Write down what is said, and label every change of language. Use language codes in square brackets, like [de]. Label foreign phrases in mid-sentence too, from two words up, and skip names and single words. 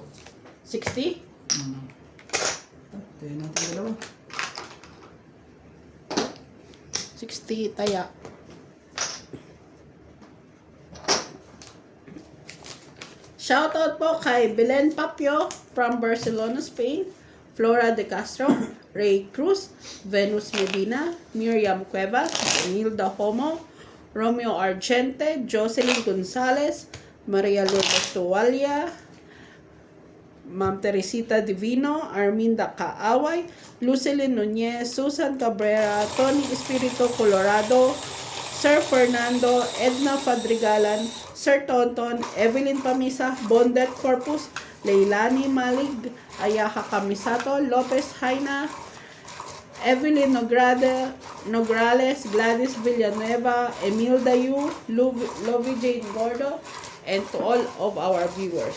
[tl] 60? Tayo natin dalawa. 60 taya. Shoutout po kay Belen Papio from Barcelona, Spain, Flora de Castro, Ray Cruz, Venus Medina, Miriam Cuevas, Nilda Homo, Romeo Argente, Jocelyn Gonzalez, Maria Lourdes Tuwalia, Ma'am Teresita Divino, Arminda Kaaway, Lucilyn Nunez, Susan Cabrera, Tony Espiritu Colorado, Sir Fernando, Edna Fadrigalan, Sir Tonton, Evelyn Pamisa, Bondet Corpus, Leilani Malig, Ayaha Camisato, Lopez Haina, Evelyn Nograles, Gladys Villanueva, Emil Dayu, Lovie Jane Gordo, [en] and to all of our viewers.